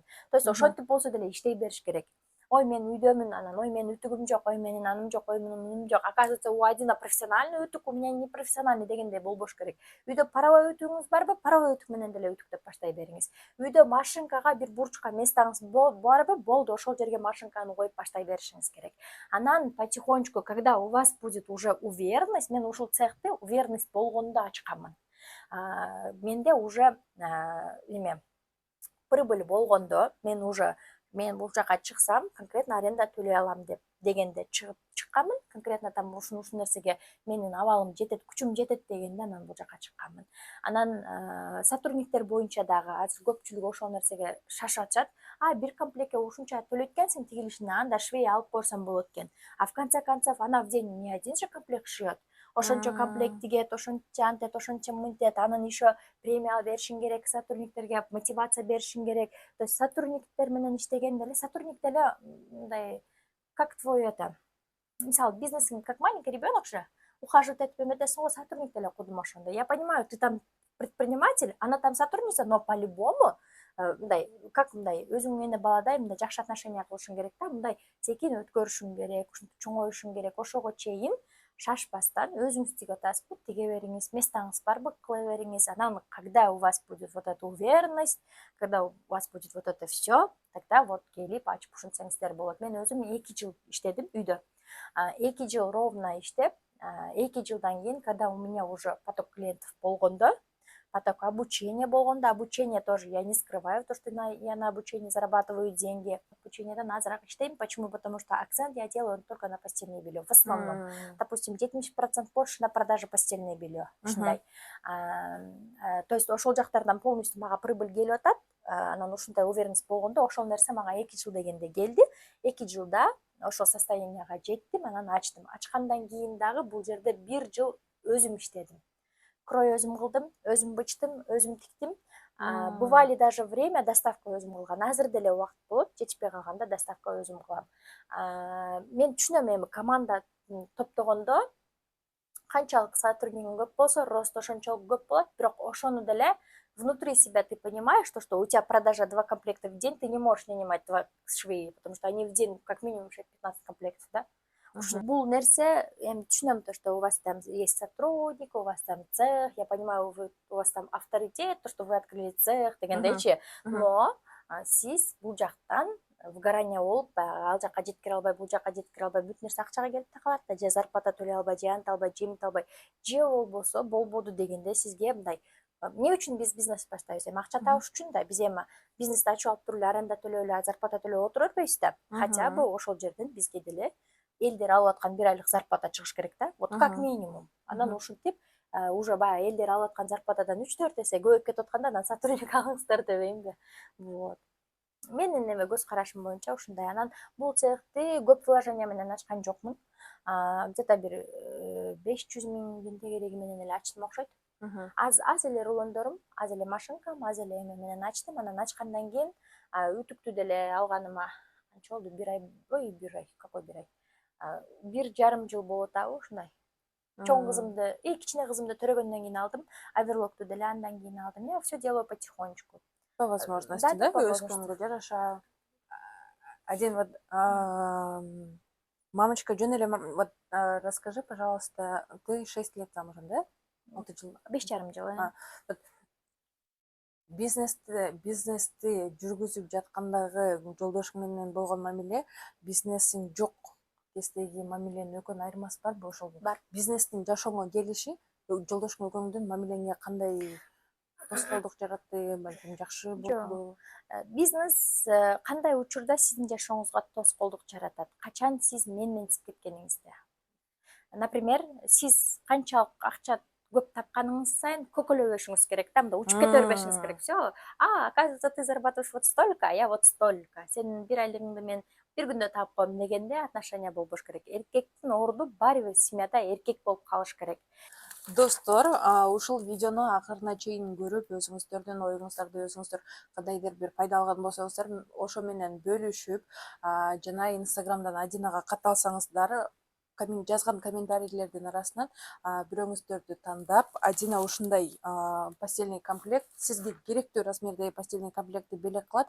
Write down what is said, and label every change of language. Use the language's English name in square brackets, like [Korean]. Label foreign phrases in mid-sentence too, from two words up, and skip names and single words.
[Russian] То есть [Kyrgyz] ошентип болсо деле иштей бериш керек. Ой, мен үйдөмүн, анан ой, менин үтүгүм жок, ой, менин анım жок, ой, менин мунум жок. [Russian] Оказывается, у Адина профессиональный үтүк, у меня не профессиональный [Kyrgyz] дегендей болбош керек. Үйдө паровой үтүгүңүз барбы? Паровой үтүк менен деле үтүктөп баштай бериңиз. Үйдө машинкага бир бурчка местаңыз барбы? Болду, ошол жерге машинканы коюп баштай беришиңиз керек. [Russian] Анан потихонечку, когда у вас будет уже уверенность, [Kyrgyz] мен ушул цехти уверенность болгондо ачканмын. Менде уже прибыль болгондо, мен бул жака чыксам, конкретно аренда төлөй алам дегенде чыкканмын. [Russian] Конкретно там [Kyrgyz] ушул нерсеге менин абалым жетет, күчүм жетет дегенде анан бул жака чыкканмын. Анан сотрудниктер боюнча дагы азыр көпчүлүгү ошол нерсеге шашып атышат. Бир комплектке ушунча төлөйт экенсиң тигилишине, анда швей алып койсоң болот экен. [Russian] В конце концов, она в день не один же комплект шьет. [Kyrgyz] Ошончо комплект тигет, ошончо антет, ошончо мынтет, анан еще премия беришиң керек, сотрудниктерге мотивация беришиң керек. [Russian] То есть [Kyrgyz] сотрудниктер менен иштегенде эле, сотрудник деле мындай, [Russian] как твой это, [Kyrgyz] мисалы, бизнесиң [Russian] как маленький ребенок [Kyrgyz] же, ухаживать этип эметесиң го, сотрудник деле кудум ошондой. [Russian] Я понимаю, ты там предприниматель, она там сотрудница, но по-любому [Kyrgyz] мындай, как мындай, өзүң менен баладай мындай жакшы отношения кылышың керек да, мындай секин өткөрүшүң керек, чоңоюшуң керек. Ошого чейин шашпастан өзүңүз тигип атасызбы, тиге бериңиз, местаңыз барбы, кыла бериңиз. Анан, [Russian] когда у вас будет вот эта уверенность, когда у вас будет вот это все, тогда вот [Kyrgyz] келип ачып ушинтсеңиздер болот. Мен өзүм 2 жыл иштедим үйдө. 2 жыл ровно иштеп, 2 жылдан кийин, [Russian] когда у меня уже поток клиентов болгондо, поток обучения болгондо, обучение тоже, я не скрываю то, что я на обучении зарабатываю деньги. [Kyrgyz] Обучениеден азыраак иштейм. [Russian] Почему? Потому что акцент я делаю только на постельное белье. В основном, допустим, 70% больше на продаже постельное белье. [Kyrgyz] То есть ошол жактардан полностью мага прибыль келип атат. Анан ушундай уверенность болгондо, ошол нерсе мага 2 жыл дегенде келди. 2 жылда ошол состоянияга жеттим, анан ачтым. Ачкандан кийин дагы бул жерде 1 жыл өзүм иштедим. Крой өзүм кылдым, өзүм бычтым, өзүм тиктим. [Russian] Бывали даже время доставка [Kyrgyz] өзүм кылган. Азыр деле убакыт болот, жетишпей калганда доставка өзүм кылам. Мен түшүнөм, эми команда топтогондо канчалык сотруднигиң көп болсо рост ошончолук көп болот, бирок ошону деле [Russian] внутри себя ты понимаешь, что у тебя продажа 2 комплекта в день, ты не можешь нанимать 2 швеи, потому что они в день как минимум 15 комплектов, да? [Kyrgyz] Бул нерсе, эми түшүнөм [Russian] то, что у вас там есть сотрудник, у вас там цех, я понимаю, у вас там авторитет, то, что вы открыли цех [Kyrgyz] дегендейчи, но сиз бул жактан выгорание болуп, баягы ал жака жеткире албай, бул жака жеткире албай, бүт нерсе акчага келип такалат да, же зарплата төлөй албай, же анта албай, же мынта албай, же болбосо болбоду дегенде сизге мындай эмне үчүн биз бизнес баштайбыз, эми акча табыш үчүн да, биз эми бизнести ачып алып туруп эле аренда төлөп эле зарплата төлөп отура бербейбиз да, [Russian] хотя бы [Kyrgyz] ошол жерден бизге деле элдер алып аткан 1 айлык зарплата чыгыш керек да, [Russian] вот как минимум. [Kyrgyz] Анан ушинтип уже баягы элдер алып аткан зарплатадан 3-4 эсе көбөйүп кетип атканда анан сотрудник алыңыздар дебейм да. [Russian] Вот. [Kyrgyz] Менин эме көз карашым боюнча ушундай. Анан бул цехти көп вложение менен ачкан жокмун. Где-то бир 500 000 тенге кереги менен эле ачтым окшойт. Аз эле рулондорум, аз эле машинкам, аз эле эме менен ачтым. Анан ачкандан кийин үтүктү деле алганыма канча болду? 1 ай, какой 1 ай? 1,5 жыл болуп атабы ушундай. Чоң кызымды, кичине кызымды төрөгөндөн кийин алдым. Аверлокту деле андан кийин алдым. [Russian] Я все делаю потихонечку. По возможности, [Kyrgyz] да, өз көңүлгө жараша. [Russian] Один вот, мамочка, [Kyrgyz] жөн эле, [Russian] вот расскажи, пожалуйста, ты 6 лет замужем, да? [Kyrgyz] 5,5 жыл. Вот бизнести жүргүзүп жаткандагы жолдошуң менен болгон мамиле, бизнесиң жок кездеги мамиленин экөөнүн айырмасы барбы ошол? Бар. Бизнестин жашооңо келиши жолдошуңа көңүлдөн мамилеңе кандай тоскоолдук жаратты, балким жакшы болду? Бизнес кандай учурда сиздин жашооңузга тоскоолдук жаратат? Качан сиз менменсип кеткениңизде? Например, сиз канчалык акча көп тапканыңыз сайын көкөлөбөшүңүз керек да, мында учуп кете бербешиңиз керек. [Russian] Все, оказывается, ты зарабатываешь вот столько, а я вот столько. [Kyrgyz] Сенин 1 айлыгыңды мен 1 күндө таап коем дегенде отношения болбош керек. Эркектин орду баары бир семьяда эркек болуп калыш керек. Достор, ушул видеону акырына чейин көрүп, өзүңүздөрдүн оюңуздарды өзүңүздөр кандайдыр бир пайда алган болсоңуздар, ошо менен бөлүшүп, жана инстаграмдан Адинага катталсаңыздар, жазган комментарийлердин арасынан бирөөңүздөрдү тандап, Адина ушундай [Russian] постельный комплект, [Kyrgyz] сизге керектүү размердеги [Russian] постельный комплектти [Kyrgyz] белек кылат.